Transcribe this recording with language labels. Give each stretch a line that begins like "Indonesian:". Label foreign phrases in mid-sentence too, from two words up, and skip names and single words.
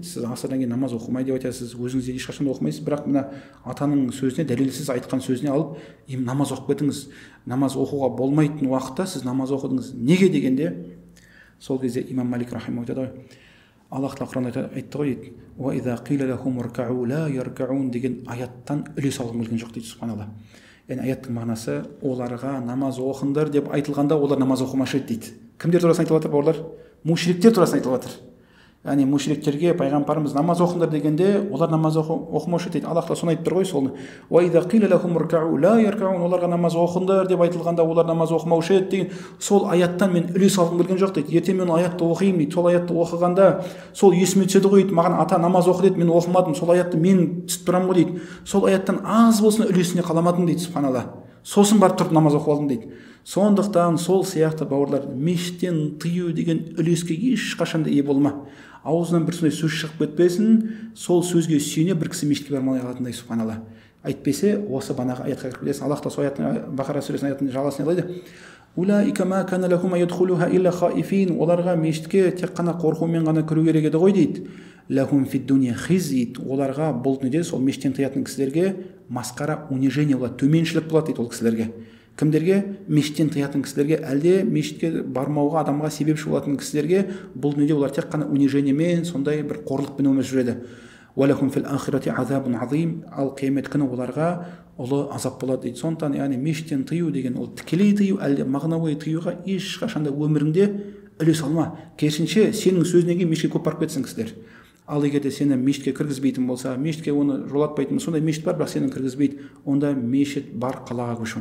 Kazakh: Сіз асырдан кейін намаз оқымайды деп айтасыз, өзіңіз де ешқашан оқымайсыз, бірақ мына атаның сөзіне, дәлелсіз айтқан сөзіне алып, намаз оқып кетіңіз. Намаз оқуға болмайтын уақытта сіз намаз оқыдыңыз. Неге дегенде, сол кезде имам Малик рахимахулла айтады ғой, Аллах тағала Құранда айтты ғой дейді,
Arabic: "وإذا قيل لهم اركعوا لا يركعون"
Kazakh: деген аяттан үлес алғым келген жоқ дейді, субханалла. Яғни аяттың мағынасы, оларға намаз оқыңдар деп айтылғанда олар намаз оқымаушы еді дейді. Кімдер турасында айтылып жатыр бауырлар? Мушриктер турасында айтылып жатыр. Яғни мушриктерге пайғамбарымыз намаз оқыңдар дегенде олар намаз оқымаушы дейді. Аллах тағала соны айтып тұр ғой, соны.
Arabic: وإذا قيل لهم اركعوا لا يركعون,
Kazakh: оларға намаз оқыңдар деп айтылғанда олар намаз оқымаушы еді деген сол аяттан мен үлес алғым келген жоқ дейді. Ертең мен аятты оқимын дейді. Сол аятты оқығанда сол есіме түседі ғой дейді. Маған ата намаз оқы деді, мен оқымадым. Сол аятты мен түсіп тұрамын ғой дейді. Сол аяттан аз болсын үлесіне қаламадым дейді, субханалла. Сосын барып тұрып намаз оқып алдым дейді. Сондықтан сол сияқты бауырлар, мешіттен тыю деген үлеске ешқашан да ие болма. Аузынан бір сондай сөз шығып кетпесін, сол сөзге сүйене бір кісі мешітке бармай қалатындай, субханалла. Әйтпесе осы банағы аятқа кіріп кетесің. Аллах та сол аяттың, Бақара сүресінің аятының жалғасын айтады.
Arabic: أولئك ما كان لهم يدخلوها إلا خائفين,
Kazakh: оларға мешітке тек қана қорқумен ғана кіру керек еді ғой дейді.
Arabic: لهم في الدنيا خزي,
Kazakh: оларға бұл дүниеде сол мешіттен тыятын кісілерге масқара, унижение болады, төменшілік болады дейді ол кісілерге. Кімдерге? Мешіттен тыятын кісілерге, әлде мешітке бармауға адамға себепші болатын кісілерге бұл дүниеде олар тек қана унижениемен, сондай бір қорлықпен өмір сүреді.
Arabic: ولهم في الآخرة عذاب عظيم,
Kazakh: ал қиямет күні оларға ұлы азап болады дейді. Сондықтан, яғни мешіттен тыю деген ол тікелей тыю, әлде мағынауи тыюға ешқашанда өміріңде үлес алма. Керісінше сенің сөзінен кейін мешітке көп барып кетсін кісілер. Ал егер де сені мешітке кіргізбейтін болса, мешітке оны жолатпайтын, сондай мешіт бар, бірақ сені кіргізбейді, онда мешіт бар қалаға көш.